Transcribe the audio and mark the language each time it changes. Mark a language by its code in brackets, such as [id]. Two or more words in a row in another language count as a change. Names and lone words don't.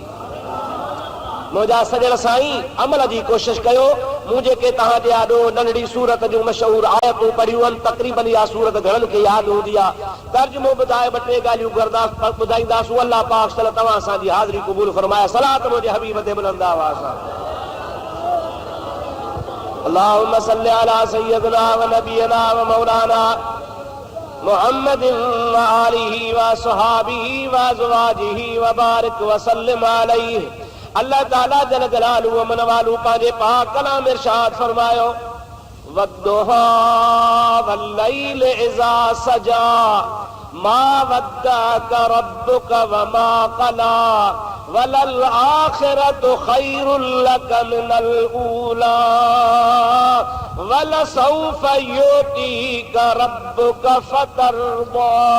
[sd] मुंहिंजा सजण साईं, अमल जी कोशिशि कयो। मूं जेके तव्हांजे आॾो नंढड़ी सूरत जूं मशहूर आयतूं पढ़ियूं आहिनि, तक़रीबन इहा सूरत घणनि खे यादि हूंदी आहे। तर्जुमो ॿुधाए 2-3 ॻाल्हियूं ॿुधाईंदासूं। अल्लाह पाक सल तव्हां असांजी हाज़िरी क़बूल फरमाए। सलात मुंहिंजे हबीब ते बुलंद आवाज़ सां। [ar] اللهم صل على سيدنا ونبينا ومولانا محمد وآله وصحابه وأزواجه وبارك وسلم عليه. अल्लाह ताला جل جلاله ومن واله [sd] पंहिंजे पाक कलाम इरशाद फरमायो, [ar] والضحى والليل إذا سجى ما ودعك ربك وما قلى وللآخرة خير لك من الأولى ولسوف يعطيك ربك فترضى.